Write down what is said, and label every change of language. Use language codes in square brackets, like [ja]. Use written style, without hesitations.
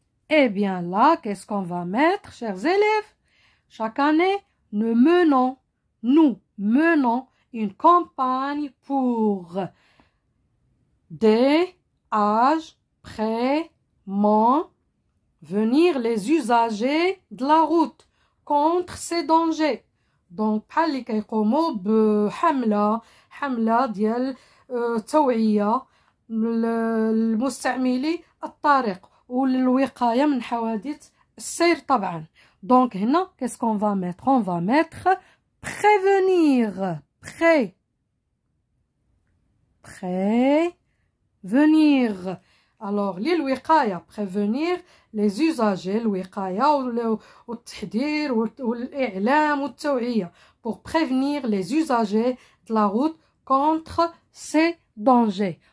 [fr] Eh bien là, qu'est-ce qu'on va mettre, chers élèves? Chaque année, nous menons une campagne pour des, âge, près, mon, venir les usagers de la route contre ces dangers. [ar] Donc, بحال اللي كيقوموا بحملة ديال توعية المستعملي الطريق والوقاية من حوادث السير طبعا. [fr] Donc [ar] هنا [fr] qu'est-ce qu'on va mettre? On va mettre prévenir. Prévenir. Alors [ar] للوقاية [fr] prévenir les usagers [ar] الوقاية والتحذير والإعلام والتوعية [fr] pour prévenir les usagers de la route contre ces dangers.